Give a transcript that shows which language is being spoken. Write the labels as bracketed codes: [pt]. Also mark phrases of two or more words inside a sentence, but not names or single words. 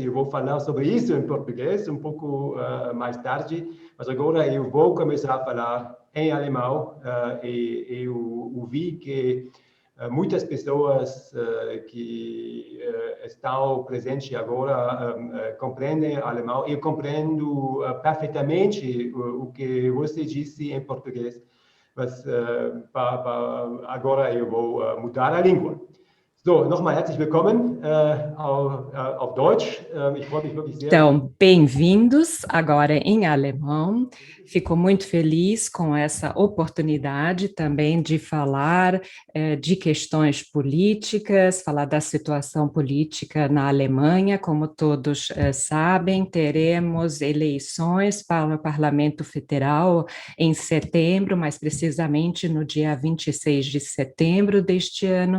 [pt] Eu vou falar sobre isso em português um pouco mais tarde, mas agora eu vou começar a falar em alemão e eu vi que muitas pessoas que estão presentes agora compreendem alemão. Eu compreendo perfeitamente o que você disse em português, mas agora eu vou mudar a língua. [de] So, nochmal herzlich willkommen auf Deutsch. Ich freue mich wirklich sehr. [pt] Então, bem-vindos agora em alemão. Fico muito feliz com essa oportunidade também de falar de questões políticas, falar da situação política na Alemanha. Como todos sabem, teremos eleições para o Parlamento Federal em setembro, mais precisamente no dia 26 de setembro deste ano,